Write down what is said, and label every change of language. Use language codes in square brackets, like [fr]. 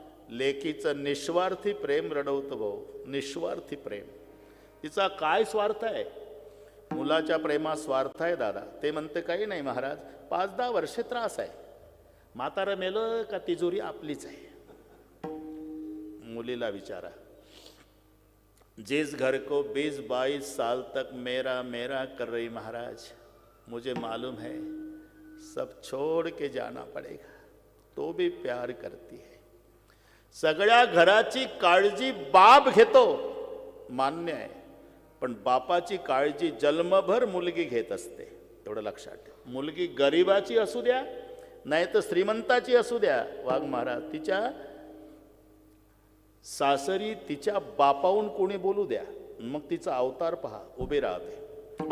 [mr] लेकीचं निस्वार्थी प्रेम रडवतो भाऊ, निस्वार्थी प्रेम. तिचा काय स्वार्थ आहे? मुलाच्या प्रेमात स्वार्थ आहे दादा. ते म्हणते काही नाही महाराज, 5-10 वर्षे त्रास आहे, म्हातारं मेलं का तिजोरी आपलीच आहे. मुलीला विचारा, [hi] जिस घर को 20-22 साल तक मेरा मेरा कर रही महाराज, मुझे मालूम है सब छोड़ के जाना पड़ेगा, तो भी प्यार करती है. [mr] सगळ्या घराची काळजी बाप घेतो, मान्य आहे, पण बापाची काळजी जन्मभर मुलगी घेत असते, एवढं लक्षात ठेव. मुलगी गरिबाची असू द्या नाही तर श्रीमंताची असू द्या, वाघ महाराज, तिच्या सासरी तिच्या बापाहून कोणी बोलू द्या, मग तिचा अवतार पहा, उभे राहते.